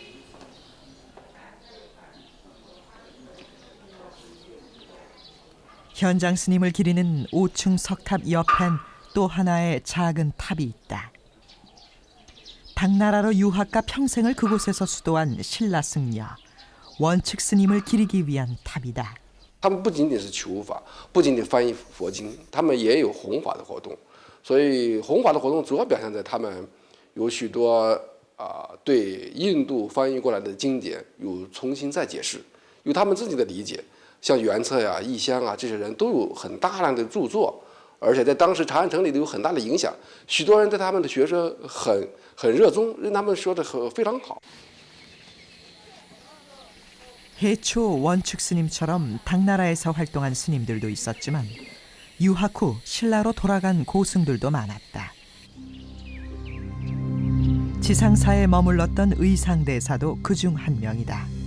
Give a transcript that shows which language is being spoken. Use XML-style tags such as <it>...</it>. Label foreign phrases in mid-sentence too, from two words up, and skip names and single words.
<ko>현장 스님을 기리는 5층 석탑 옆엔 또 하나의 작은 탑이 있다. 당나라로 유학가 평생을 그곳에서 수도한 신라 승려, 원칙 스님을 기리기 위한 탑이다.</ko> <zh>他们不仅仅是求法，不仅仅翻译佛经，他们也有弘法的活动。所以弘法的活动主要表现在他们有许多对印度翻译过来的经典有重新再解释，有他们自己的理解。像元策呀、义香啊这些人都有很大量的著作，而且在当时长安城里有很大的影响，许多人对他们的学说很热衷，认他们说的非常好。</zh> <ko>해초 원축 스님처럼 당나라에서 활동한 스님들도 있었지만 유학 후 신라로 돌아간 고승들도 많았다. 지상사에 머물렀던 의상대사도 그중 한 명이다.</ko>